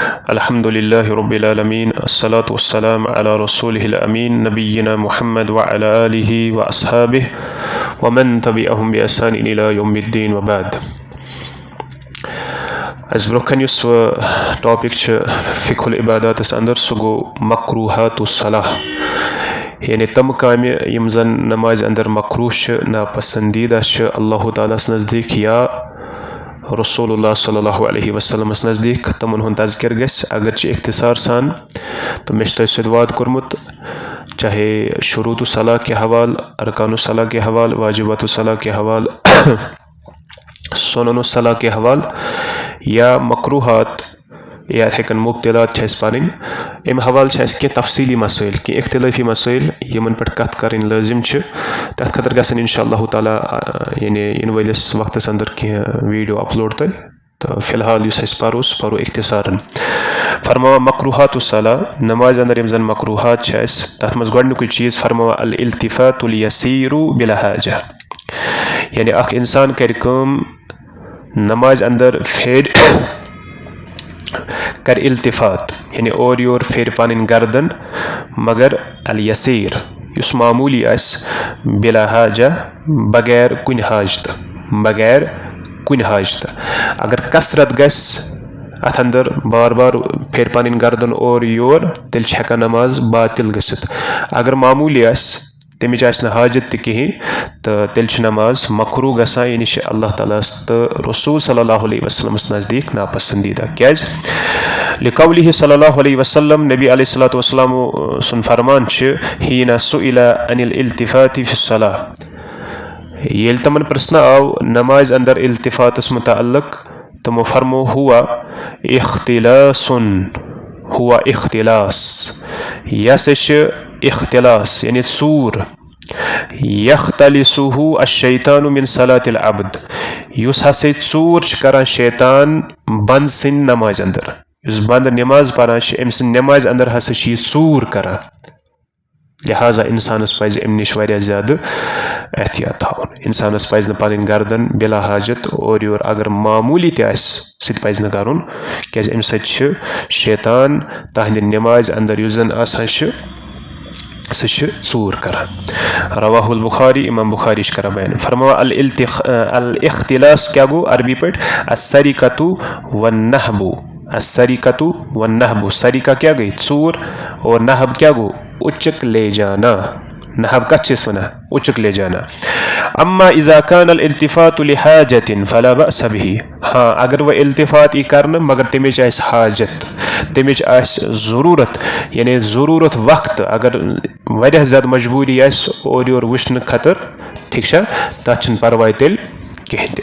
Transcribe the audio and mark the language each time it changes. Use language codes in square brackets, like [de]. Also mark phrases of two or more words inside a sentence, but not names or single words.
[ar] الحمد لله رب العالمين والصلاة والسلام على رسوله الأمين نبينا محمد وعلى آله وأصحابه ومن تبعهم بإحسان إلى يوم الدين وبعد. [ks] अस ब्रोखन युस टॉपिक फ़िक़्हुल इबादातस अंदर सु गो [ar] مكروهات الصلاة, [ks] यानी तम काम यम जन नमाज अंदर मकरूह नापसंदीदा अल्लाह तालास नज़दीक या रसूलुल्लाह [ar] صلى الله عليه وسلم [ks] नज़दीक तमन हुंद तज़किर गस अगरचे इख्तिसार सान तो मे सदवाद कोरमुत, चाहे शुरूत सलाह के हवाल, अरकान सलाह के हवाल, वाजिबात सलाह के हवाल, सुनन सलाह के हवाल या मकरूहात या हेकन मुब्तिलात पान अम हवाल के तफसीली मसाइल कि इख्तिलाफी मसाइल यमन पे कत कर लाजिम तथ खतर गसन इंशाअल्लाह ताला यानी इन वलिस वक्तस अंदर कह वीडियो अपलोड तो फिलहाल युस परो इख्तिसारन फरमावा [ar] مكروهات الصلاة [ks] नमाज अंदर यम जन मकरूहात तथ मज गोडनुक चीज़ फरमावा [ar] الالتفات اليسير بلا حاجة, [ks] यानी अख इंसान कर नमाज अंदर फेर कर इल्तिफात यानी और योर फेर पान गर्दन मगर [ar] اليسير [ks] युस मामूली आस [ar] بلا حاجة [ks] बगैर कुन हाजत अगर कसरत गस अथ अंदर बार बार फेर पान गर्दन और योर तेल हेका नमाज बातिल गसित, अगर मामूली आस तमिच आस हाजत कहीं तो तेल नमाज मकरू गसान यानी अल्लाह ताला तो रसूल [ar] صلى الله عليه وسلم [ks] नज़दीक नापसंदीदा क्या [ar] لقوله صلى الله عليه وسلم [ks] नबी [ar] عليه الصلاة والسلام [ks] सुन फरमान [ar] حين سئل عن الالتفات في الصلاة, [ks] येल तमन प्रश्न आव नमाज अंदर इल्तिफातस मुतअल्लिक तमो फरमो हुआ इख्तिलास यस इख्तिलास यानी सूर [ar] يختلسه الشيطان من صلاة العبد [ks] युस हसे चूर करान शैतान बंद सिन नमाज अंदर युस बंद नमाज परान अम सिन नमाज अंदर हसे चूर करान, लिहाजा इंसानस पज अम निश वारिया ज़्यादा एहतियात थाउन। इंसानस पज न पन गर्दन बिला हाजत और योर अगर मामूली तस पज न करुन क्या अम सत शैतान तहद नमाज अंदर युस जन आसान सह चूर करान। [ar] رواه البخاري [ks] इमाम बुखारी करा बयान फरमावा अल इख्तिलास क्या गो अरबी पे [ar] السرقة والنهب, [ks] सरिका क्या गई चूर और नहब क्या गो [ur] उचक ले जाना, [ks] नहब कच्चिस वना [ur] उचक ले जाना। [ar] أما إذا كان الالتفات لحاجة فلا بأس به, [ks] हाँ अगर वह इल्तिफात ई करन मगर तमिच आस हाजत तमिच आस ज़रूरत यानी ज़रूरत वक्त अगर वारिया ज़्यादा मजबूरी आस और योर वुचन खतर ठीक तथ परवाह तेल कहें।